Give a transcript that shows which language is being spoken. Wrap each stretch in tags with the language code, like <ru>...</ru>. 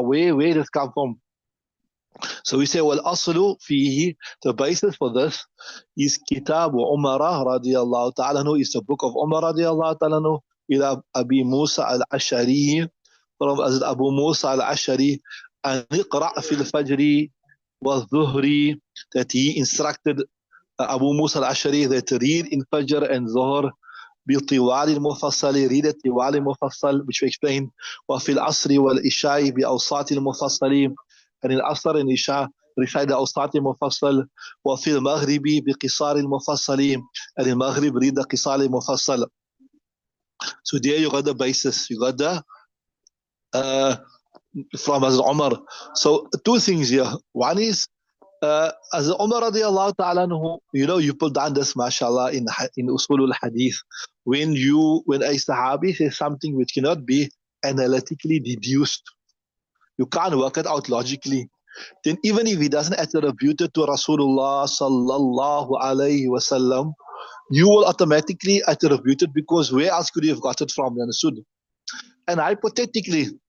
<en>Where does come from? So we say, well,</en> <ar>aslu fihi,</ar> <en>the basis for this is Kitab Umara radiyallahu ta'ala anhu, is the book of Umar radiyallahu ta'ala anhu, ila Abi Musa al-Ashari, from Abu Musa al-Ashari,</en> <ar>an iqra' fil fajri wa dhuhri,</ar> <en>that he instructed Abu Musa al-Ashari that read in Fajr and Zuhr</en> <ar>بطوال المفصل,</ar> <en>read it</en> <ar>طوال المفصل,</ar> <en>which we explained.</en> <ar>وفي العصر والعشاء بأوساط المفصل,</ar> <en>and in Asr and Isha recite the</en> <ar>أوساط المفصل. وفي المغرب بقصار المفصل,</ar> <en>and in Maghrib read the</en> <ar>قصار المفصل.</ar> <en>So there you got the basis, you got the from Hazrat Umar. So two things here. One is as Umar radiallahu ta'ala anhu, you know, you put down this, mashallah, in Usulul Hadith. When a Sahabi says something which cannot be analytically deduced, you can't work it out logically, then even if he doesn't attribute it to Rasulullah sallallahu alayhi wasallam, you will automatically attribute it, because where else could you have got it from? You understood? And hypothetically,</en>